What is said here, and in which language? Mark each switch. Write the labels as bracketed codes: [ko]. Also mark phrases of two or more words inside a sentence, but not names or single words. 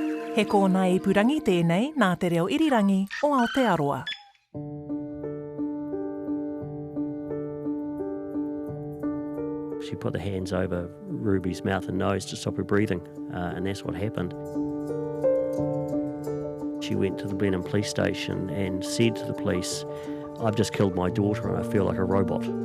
[mi] He kōna ipurangi tēnei nā te reo irirangi o Aotearoa. [en] She put the hands over Ruby's mouth and nose to stop her breathing, and that's what happened. She went to the Blenheim police station and said to the police, "I've just killed my daughter and I feel like a robot."